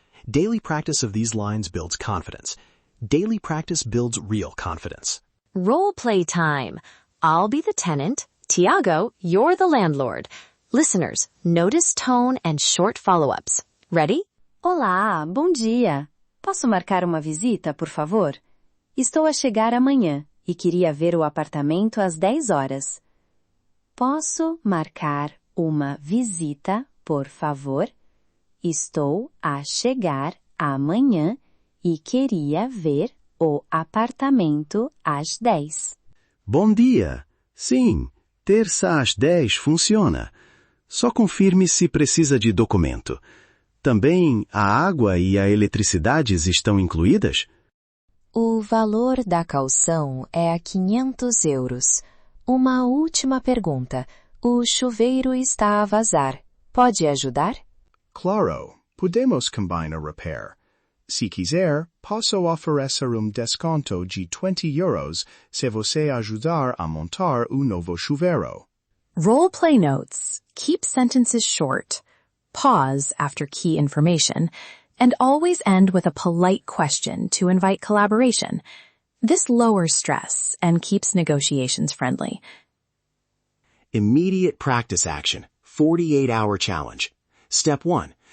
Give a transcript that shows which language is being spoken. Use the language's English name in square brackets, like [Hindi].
[English] Daily practice of these lines builds confidence. Daily practice builds real confidence. Role play time. I'll be the tenant. Tiago, you're the landlord. Listeners, notice tone and short follow-ups. Ready? [Portuguese] Olá, bom dia. Posso marcar uma visita, por favor? Estou a chegar amanhã e queria ver o apartamento às 10 horas. Posso marcar uma visita, por favor? Estou a chegar amanhã e queria ver o apartamento às 10. Bom dia. Sim, terça às 10 funciona. Só confirme se precisa de documento. Também a água e a eletricidade estão incluídas? O valor da caução é a 500 euros. Uma última pergunta. O chuveiro está a vazar. Pode ajudar? Claro, podemos [English] combine a repair. [Portuguese] Se quiser, posso oferecer desconto de 20 euros se você ajudar a montar novo chuveiro. [English] Role play notes. Keep sentences short. Pause after key information, and always end with a polite question to invite collaboration. This lowers stress and keeps negotiations friendly. Immediate practice action. 48-hour challenge. Step 1.